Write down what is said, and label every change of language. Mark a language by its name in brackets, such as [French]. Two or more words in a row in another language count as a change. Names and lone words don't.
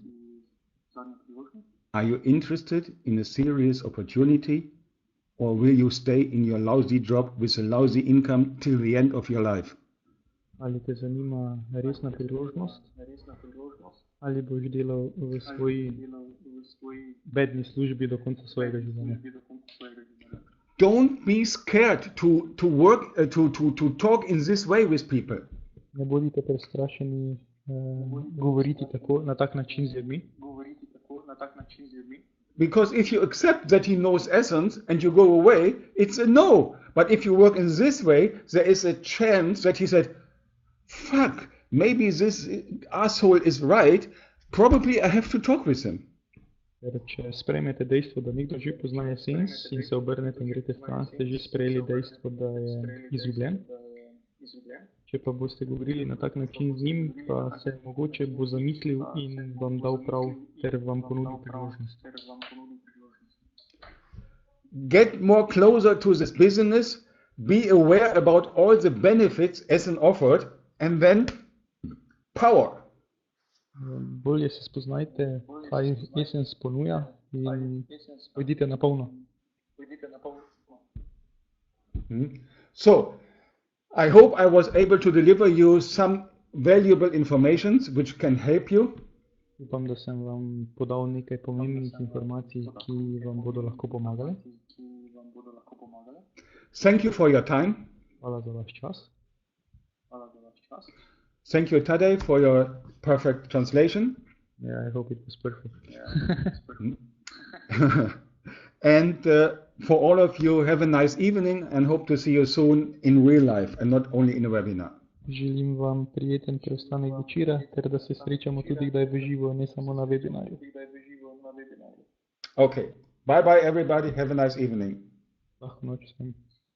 [English] Are you interested in a serious opportunity or will you stay in your lousy job with a lousy income till the end of your life? [Slovenian] Ali te zanima resna priložnost? Ali boš delal v svoji bedni službi do konca svojega življenja? [English] Don't be scared to work to talk in this way with people. [Slovenian] Ne bodite prestrašeni govoriti tako na tak način z ljudmi. [English] Because if you accept that he knows Essence and you go away, it's a no. But if you work in this way, there is a chance that he said, fuck, maybe this asshole is right. Probably I have to talk with him. [Slovenian] Če sprejmete dejstvo, da nekdo že pozna Essens in se obrnete in greste stran, ste že sprejeli dejstvo, da je izgubljen. Če pa boste govorili na tak način z njim, pa se mogoče bo zamislil in vam dal prav ter vam ponudi priložnost. [English] Get more closer to this business, be aware about all the benefits Essens offered, and then power. [Slovenian] Bolje se spoznajte, kaj Essens ponuja in pojdite na polno. [English] So, I hope I was able to deliver you some valuable informations which can help you. [Slovenian] Upam, da sem vam podal nekaj pomembnih informacij, ki vam bodo lahko pomagale. [English] Thank you for your time. [Slovenian] Hvala za vaš čas. [English] Thank you, Tadej, for your perfect translation. Yeah, I hope it was perfect. And for all of you, have a nice evening and hope to see you soon in real life and not only in a webinar. [Slovenian] Želim vam prijeten preostanek večera, ter da se srečamo tudi kdaj v živo, ne samo na webinarju. [English] Okay. Bye bye everybody. Have a nice evening. [Slovenian] Lahko noč vsem.